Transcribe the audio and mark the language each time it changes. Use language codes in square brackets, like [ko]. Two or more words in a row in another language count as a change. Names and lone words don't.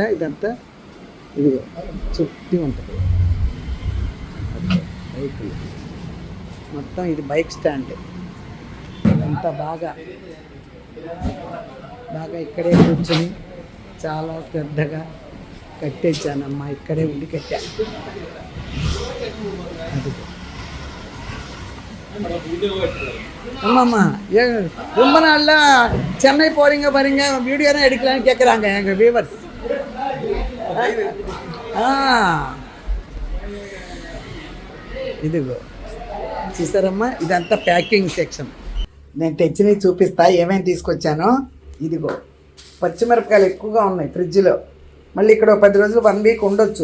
[te] ఇదంతా ఇదిగో చుట్టి ఉంటుంది బైకులు మొత్తం. ఇది బైక్ స్టాండ్. ఇదంతా బాగా ఇక్కడే కూర్చొని చాలా శ్రద్ధగా కట్టేచ్చానమ్మా. ఇక్కడే ఉండి కట్టా. [ta] అదిగో ஆமாம்மா, ரொம்ப நாளில் சென்னை போகிறீங்க பாருங்க, வீடியோ தான் எடுக்கலான்னு கேட்குறாங்க எங்கள் வியூவர்ஸ். [te] ఇదిగో చూసారమ్మా, ఇదంతా [en] packing section. [te] నేను తెచ్చినవి చూపిస్తా ఏమేమి తీసుకొచ్చానో. ఇదిగో పచ్చిమిరపకాయలు ఎక్కువగా ఉన్నాయి ఫ్రిడ్జ్లో. మళ్ళీ ఇక్కడ 10 రోజులు 1 వీక్ ఉండొచ్చు.